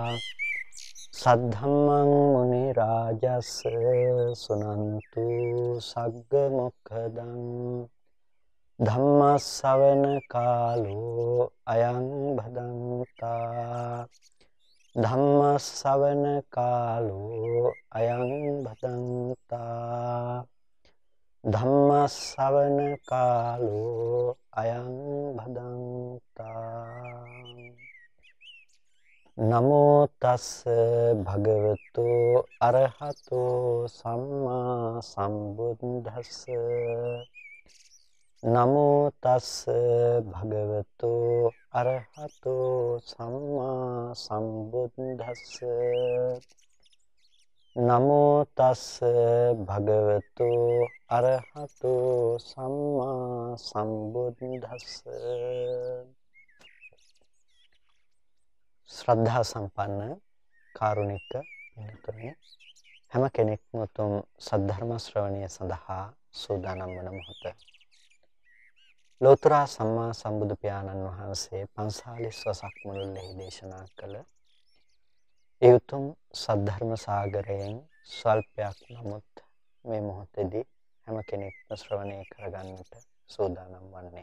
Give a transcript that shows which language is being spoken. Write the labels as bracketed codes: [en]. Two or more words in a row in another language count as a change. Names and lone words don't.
[pi] සද්ධම්මං මුනි රාජස් සුනන්තු සග්ග මොක්ඛදං ධම්ම ශ්‍රවණ කාලෝ අයං භදංතා ධම්ම ශ්‍රවණ කාලෝ අයං භදංතා ධම්ම ශ්‍රවණ කාලෝ අයං භදංතා නමෝ තස් භගවතු අරහතෝ සම්මා සම්බුද්දස්ස නමෝ තස් භගවතු අරහතෝ සම්මා සම්බුද්දස්ස නමෝ තස් භගවතු අරහතෝ සම්මා සම්බුද්දස්ස [si] ශ්‍රද්ධා සම්පන්න කාරුණික පින්තුනි හැම කෙනෙක්ම උතුම් සද්ධර්ම ශ්‍රවණය සඳහා සූදානම් වන මොහොත ලෝතර සම්මා සම්බුදු පියාණන් වහන්සේ 45 වසක් මුළුල්ලේ දේශනා කළ ඒ උතුම් සද්ධර්ම සාගරයෙන් ස්වල්පයක් නමුත් මේ මොහොතේදී හැම කෙනෙක්ම ශ්‍රවණය කරගන්නට සූදානම් වන්නේ.